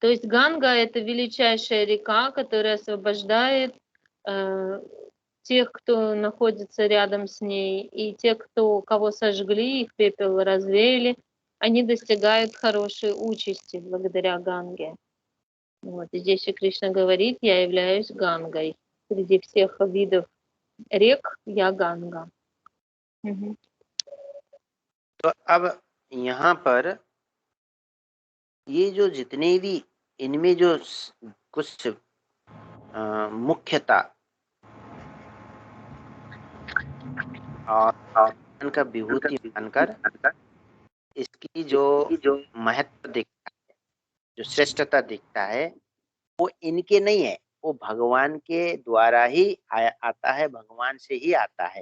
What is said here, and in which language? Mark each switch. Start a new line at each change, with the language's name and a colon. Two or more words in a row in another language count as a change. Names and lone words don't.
Russian: То есть Ганга — это величайшая река, которая освобождает тех, кто находится рядом с ней, и те, кого сожгли, их пепел развеяли, они достигают хорошей участи благодаря Ганге. Вот. И здесь Шри Кришна говорит: я являюсь Гангой. Среди всех видов рек я Ганга. Мгм.
Hindi: तो अब यहाँ पर ये जो जितने भी इनमें जो कुछ मुख्यता और इनका विभूति मानकर इसकी जो महत्व दिखता है, जो श्रेष्ठता दिखता है, वो इनके नहीं है, वो भगवान के द्वारा ही आता है, भगवान से ही आता है।